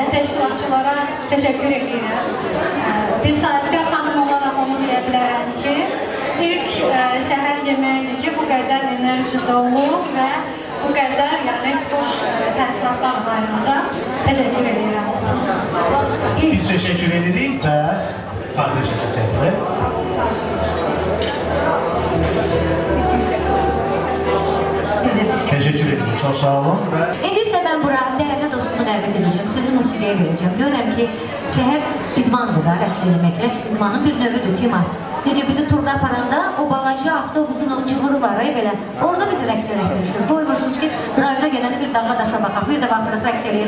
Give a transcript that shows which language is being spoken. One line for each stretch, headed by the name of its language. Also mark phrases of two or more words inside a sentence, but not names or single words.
Azerbaijani: Təşkilatçılara təşəkkür edirəm. Bir sahibkar xanım olaraq onu deyə bilərəm ki, ilk səhər yeməyi ki, bu qədər enerji dolu və bu qədər yəni heç boş təəssüratlar ayrılacaq. Təşəkkür edirəm.
Turkish: Biz teşekkür ederiz ve
Azerbaijani: xatirə şəkil çəkilir. Biz də təşəkkür
Turkish: Teşekkür ederim. Çok sağ olun ve
Azerbaijani: İndi isə mən bura dəyərli dostumu dəvət edəcəm, sözü musiqiyə verəcəm. Görürəm ki, səhər idmandır da, rəqs eləmək. Rəqs idmanın bir növüdür, Timar. necə bizi turda aparanda o bagajlı avtobusun o çuxuru var, belə. Orada bizi rəqs elətdirirsiniz. Qoymursunuz ki, rayona gələndə bir dağa daşa baxaq, bir də baxırıq rəqs eləyir.